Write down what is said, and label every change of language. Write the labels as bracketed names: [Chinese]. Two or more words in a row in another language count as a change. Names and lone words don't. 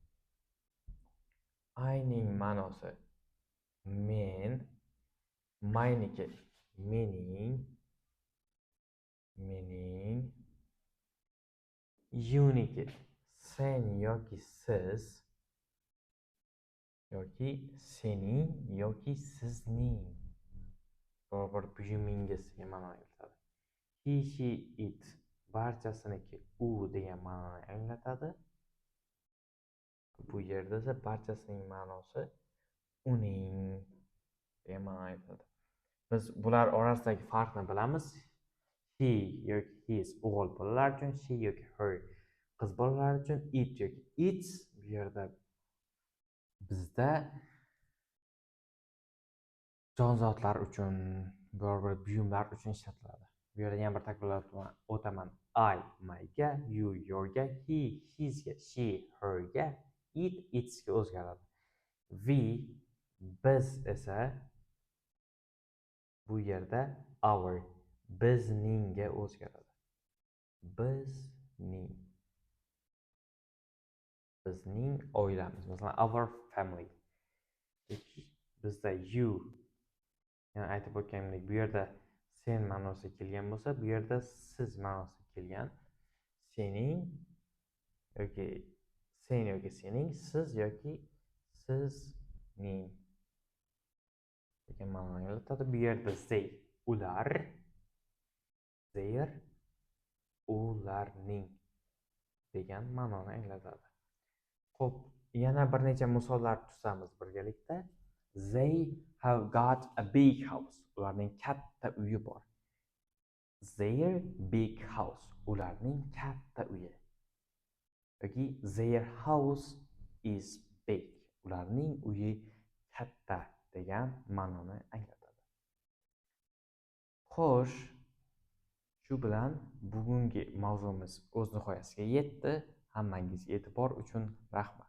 [Uzbek] I ning ma'nosi men, my niki mening, you niki sen yoki siz, yoki sening yoki sizning biror buyumingizga ma'no anglatadi. [English] He, she, it [Uzbek] barchasiniki u degan ma'noni anglatadi. Bu yerda esa barchasining ma'nosi uning degan ma'no aytadi. Biz bular orasidagi farqni bilamiz. He yoki his o'g'il bolalar uchun, she yoki her qiz bolalar uchun, it yoki its bu yerda bizda jonzotlar uchun, biror bir buyumlar uchun ishlatiladi. Bu yerda yana bir takrorlab o'taman. I myga, you yourga, he hisga, she herga, it itsga o'zgaradi. We biz esa bu yerda our bizningga o'zgaradi. Bizning oilamiz, masalan [English] our family. [Uzbek] Bizda you, yani aytib o'tganimdek, bu yerda sen ma'nosida kelgan bo'lsa, bu yerda siz ma'nosida kelgan. Sening yoki sen yoki sening, siz yoki sizning degan ma'noni anglatadi. Bu yerda they ular, their ularning degan ma'noni anglatadi. Xo'p, yana bir necha misollar tuzamiz birgalikda. [English] They have got a big house. [Uzbek] Ularning katta uyi bor. [English] Their big house. [Uzbek] Ularning katta uyi. Yoki [English] their house is big. [Uzbek] Ularning uyi katta degan ma'noni anglatadi. Xo'sh, shu bilan bugungi mavzumiz o'z nihoyasiga yetdi. Hammangizga e'tibor uchun rahmat.